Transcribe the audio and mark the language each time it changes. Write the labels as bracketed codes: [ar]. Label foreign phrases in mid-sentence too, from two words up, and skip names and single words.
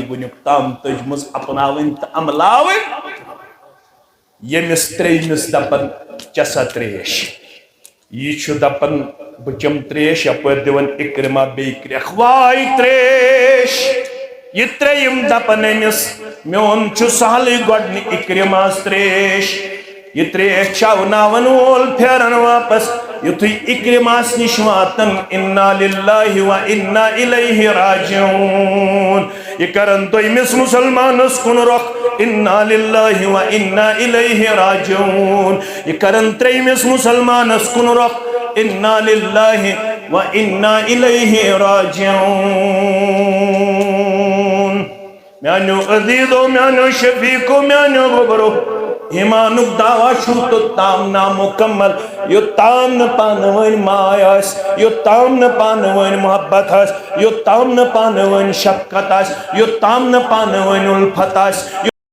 [ks] وٕنیُک تام تٔجمٕژ اپناوٕنۍ تہٕ عملاوٕنۍ ییٚمِس ترٛیٚیمِس دپان چےٚ سا ترٛیش یہِ چھُ دپان بہٕ چٮ۪مہٕ ترٛیش یپٲرۍ دِوان اِکرما بیٚیہِ کرٛٮ۪کھ واے ترٛیش یہِ ترٛیٚیِم دپان أمِس میون چھُ سہلٕے گۄڈنہِ اِکرماس ترٛیش یہِ ترٛیش چاوناون وول پھیران واپس یُتھُے اِکرماس نِش واتن [ar] اِنا لِلّٰہِ و اِنا اِلیہِ راجعوٗن [ks] یہِ کرن دوٚیمِس مُسلمانس کُن رۄخ [ar] اِنا لِلّٰہِ و اِنا اِلیہِ راجعوٗن [ks] یہِ کرن ترٛیٚیمِس مُسلمانس کُن رۄخ [ar] اِنا لِلّٰہِ و اِنا اِلیہِ راجعوٗن [ks] میانیو عزیٖزو میانیو شفیٖقو میانیو گوبرو ایمانُک دعوا چھُ توٚتام نامُکمل یوٚتام نہٕ پانہٕ ؤنۍ ماے آسہِ یوٚتام نہٕ پانہٕ ؤنۍ محبت آسہِ یوٚتام نہٕ پانہٕ ؤنۍ شفقت آسہِ یوٚتام نہٕ پانہٕ ؤنۍ اُلفت آسہِ